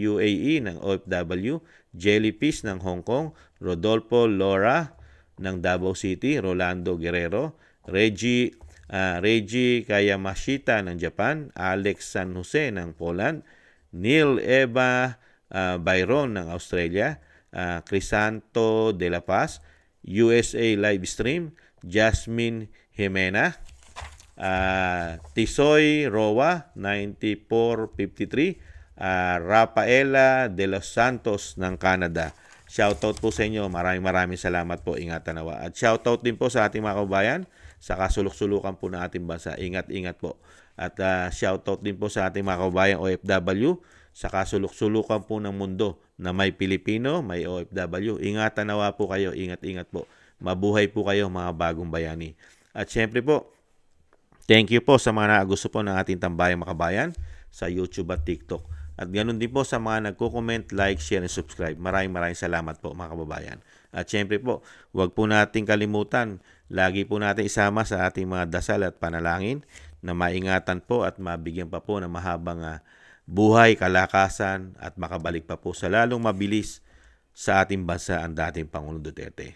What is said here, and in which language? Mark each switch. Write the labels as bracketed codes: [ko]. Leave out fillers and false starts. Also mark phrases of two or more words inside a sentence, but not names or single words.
[tl] UAE ng OFW, Jellyfish ng Hong Kong, Rodolfo Laura ng Davao City, Rolando Guerrero, Reggie Kayamashita ng Japan, Alex San Jose ng Poland, Neil Eva Byron ng Australia, Crisanto de la Paz, USA live stream, Jasmine Jimena, Tisoy Roa 9453, Rafaela de los Santos ng Canada. Shoutout po sa inyo. Maraming salamat po. Ingatan nawa. At shoutout din po sa ating mga kababayan sa kasuluk-sulukan po ng ating bansa. Ingat po. At shoutout din po sa ating mga kababayan OFW sa kasuluk-sulukan po ng mundo na may Pilipino, may OFW. Ingatan nawa po kayo. Ingat po. Mabuhay po kayo mga bagong bayani. At syempre po, thank you po sa mga gusto po ng ating tambayang makabayan sa YouTube at TikTok. At ganoon din po sa mga nagko-comment, [en] like, share, and subscribe. [tl] Maraming salamat po mga kababayan. At syempre po, huwag po nating kalimutan, lagi po natin isama sa ating mga dasal at panalangin na maingatan po at mabigyan pa po ng mahabang buhay, kalakasan at makabalik pa po sa lalong mabilis sa ating bansa ang dating Pangulong Duterte.